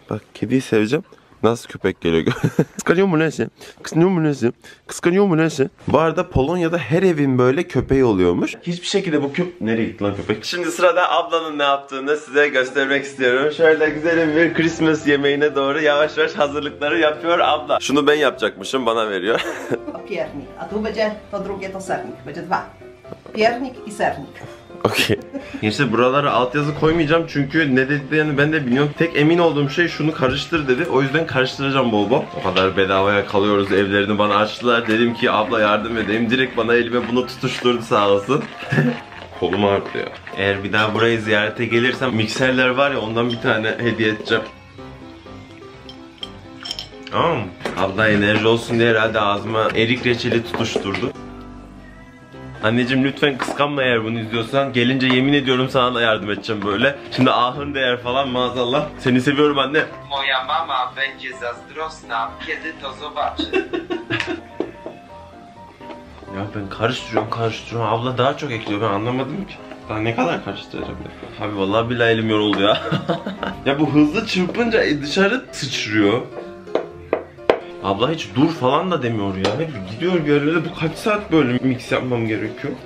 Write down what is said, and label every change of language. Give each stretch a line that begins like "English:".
Turkish: Bak, kediyi seveceğim. Nasıl köpek geliyor? Kıskanıyor mu neyse? Kıskanıyor mu neyse? Kıskanıyor mu neyse? Bu arada Polonya'da her evin böyle köpeği oluyormuş. Hiçbir şekilde bu Nereye gitti lan köpek? Şimdi sırada ablanın ne yaptığını size göstermek istiyorum. Şöyle güzelim bir Christmas yemeğine doğru yavaş yavaş hazırlıkları yapıyor abla. Şunu ben yapacakmışım, bana veriyor.
Polish: Piernik, a tu będzie to drugie to sernik, będzie dwa. Piernik i sernik. Okey.
Turkish: Gençler buralara altyazı koymayacağım çünkü ne dediklerini ben de bilmiyorum. Tek emin olduğum şey şunu karıştır dedi. O yüzden karıştıracağım bol bol. O kadar bedavaya kalıyoruz, evlerini bana açtılar. Dedim ki abla yardım edeyim. Direkt bana elime bunu tutuşturdu sağ olsun. Kolum ağrıdı ya. Eğer bir daha burayı ziyarete gelirsem mikserler var ya, ondan bir tane hediye edeceğim. Abla enerji olsun diye herhalde ağzıma erik reçeli tutuşturdu. Anneciğim lütfen kıskanma eğer bunu izliyorsan. Gelince yemin ediyorum sana da yardım edeceğim böyle. Şimdi ahın değer falan maazallah. Seni seviyorum anne.
Polish: Moja mama będzie zazdrosna, kiedy to zobaczy.
Turkish: Ya ben karıştırıyorum. Abla daha çok ekliyor, ben anlamadım ki. Daha ne kadar karıştıracağım ya. Abi vallahi billahi elim yoruldu ya. Ya bu hızlı çırpınca dışarı sıçrıyor. Abla hiç dur falan da demiyor ya. Hep gidiyor bir yerlere. Bu kaç saat böyle mix yapmam gerekiyor?